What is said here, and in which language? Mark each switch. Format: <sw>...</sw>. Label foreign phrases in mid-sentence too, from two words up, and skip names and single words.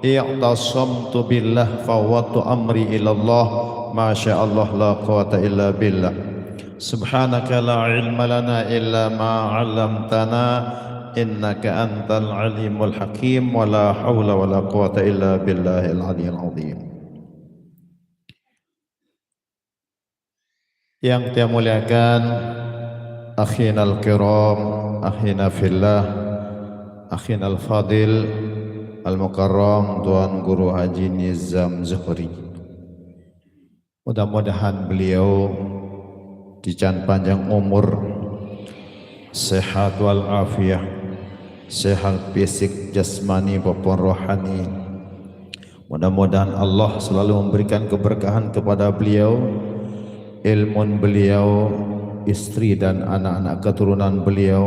<ar>اعتصمت بالله فوضت أمري إلى الله ما شاء الله لا قوة إلا بالله. سبحانك لا علم لنا إلا ما علمتنا إنك أنت العليم الحكيم ولا حول ولا قوة إلا بالله العلي العظيم.</ar> <id>Yang saya muliakan</id> <ar>أخينا الكرام, أخينا في الله, أخينا الفاضل، المكرم</ar> <id>Tuan Guru Haji Nizam Zuhri. Mudah-mudahan beliau dican panjang umur, sehat</id> <ar>والعافية,</ar> <id>sehat fisik, jasmani maupun rohani. Mudah-mudahan Allah selalu memberikan keberkahan kepada beliau, ilmu beliau, istri dan anak-anak keturunan beliau.</id>